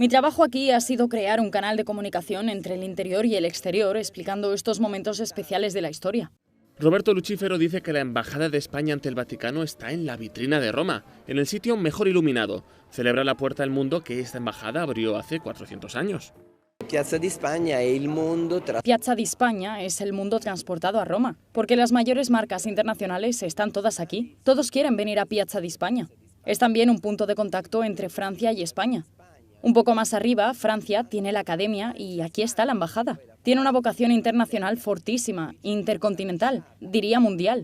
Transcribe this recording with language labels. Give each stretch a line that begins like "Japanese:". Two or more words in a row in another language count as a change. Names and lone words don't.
Spanish: Mi trabajo aquí ha sido crear un canal de comunicación entre el interior y el exterior, explicando estos momentos especiales de la historia. Roberto Lucífero dice que la Embajada de España ante el Vaticano está en la vitrina de Roma, en el sitio mejor iluminado. Celebra la puerta al mundo que esta embajada abrió hace 400 años.
Italian: Piazza di Spagna è il mondo
Spanish: Piazza di España es el mundo transportado a Roma, porque las mayores marcas internacionales están todas aquí. Todos quieren venir a Piazza di España. Es también un punto de contacto entre Francia y España. Un poco más arriba, Francia tiene la academia y aquí está la embajada. Tiene una vocación internacional fortísima, intercontinental, diría mundial.